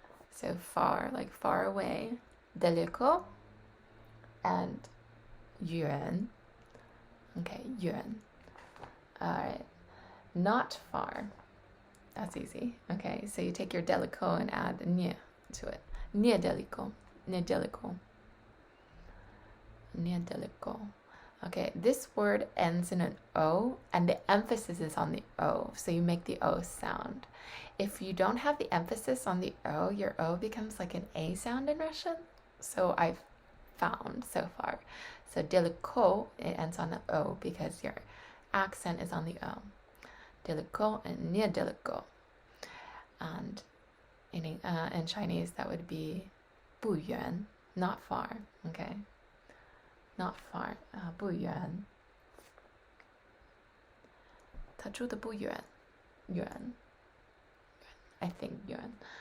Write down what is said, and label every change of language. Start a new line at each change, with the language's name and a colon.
English: So far, like far away, далеко, and yuǎn. Okay, yuǎn. All right, not far. That's easy. Okay, so you take your далеко and add не to it.
Russian: Недалеко, недалеко, недалеко.
English: Okay, this word ends in an O, and the emphasis is on the O, so you make the O sound. If you don't have the emphasis on the O, your O becomes like an A sound in Russian. So I've found so far. So далеко, it ends on the O because your accent is on the O.
Russian: Далеко and недалеко.
English: And in Chinese, that would be 不远, not far. Okay, not far. 不远.
Chinese: 他住的不远.
English: Yuan. I think yuan.